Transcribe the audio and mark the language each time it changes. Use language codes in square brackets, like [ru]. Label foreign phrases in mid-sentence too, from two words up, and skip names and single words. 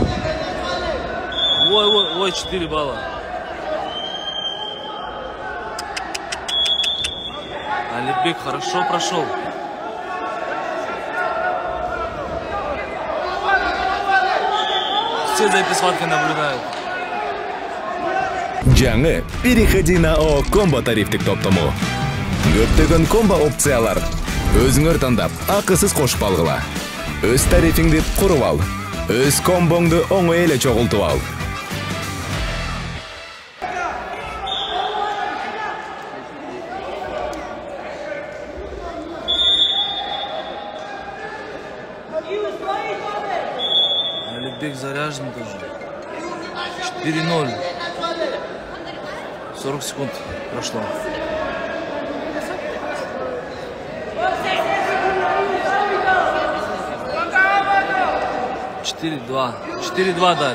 [ru] Ой, 4 балла. Алибек хорошо прошел. Все за этой схваткой наблюдают. [ky] Жаңы [ru] переходи на [ky] О комбо тарифтик топтому. Көптөгөн комбо опциялар. Өзүңөр тандап, акысыз кошуп алгыла. Өз тарифиңди куруп ал. Өз комбоңду оңой эле чогултуп ал. [ru] Алибек заряжен тоже. 4-0. 40 секунд прошло. 4-2. 4-2 дали.